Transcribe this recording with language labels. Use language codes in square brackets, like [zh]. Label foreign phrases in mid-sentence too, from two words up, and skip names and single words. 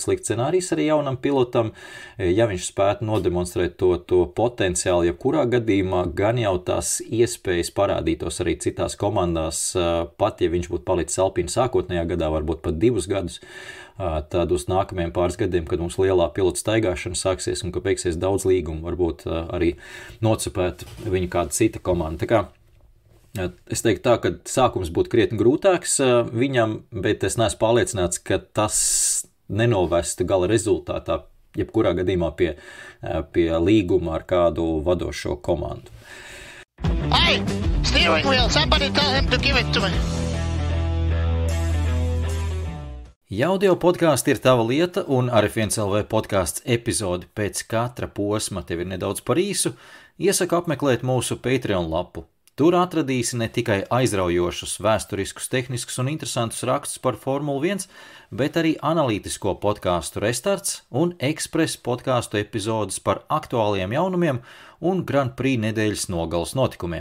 [lv] slikts scenārijs arī jaunam pilotam, ja viņš spētu nodemonstrēt to potenciālu, jebkurā gadījumā, gan jau tās iespējas parādītos arī citās komandās, pat ja viņš būtu palicis Alpine sākotnējā gadā, varbūt pat 2 gadus, tad uz nākamajiem pāris gadiem, kad mums lielā pilota staigāšana sāksies un ka beigsies daudz līgumu, varbūt arī nocupēt viņu kāda cita komanda. Tā kā es teiktu tā, ka sākums būtu krietni grūtāks viņam, bet es neesmu pārliecināts, ka tas nenovestu gala rezultātā, jebkurā gadījumā pie līguma ar kādu vadošo komandu. [en] Hey, steering wheel, somebody tell him to give it to me. [lv] Audio podkāsts ir tava lieta, un ar F1LV podkāsts epizodi pēc katra posma tev ir nedaudz par īsu. Iesaku apmeklēt mūsu Patreon lapu. Tur atradīsi ne tikai aizraujošus, vēsturiskus, tehniskus un interesantus rakstus par Formuli 1, bet arī analītisko podkāstu Restarts un ekspres podkāstu epizodes par aktuāliem jaunumiem un Grand Prix nedēļas nogales notikumiem.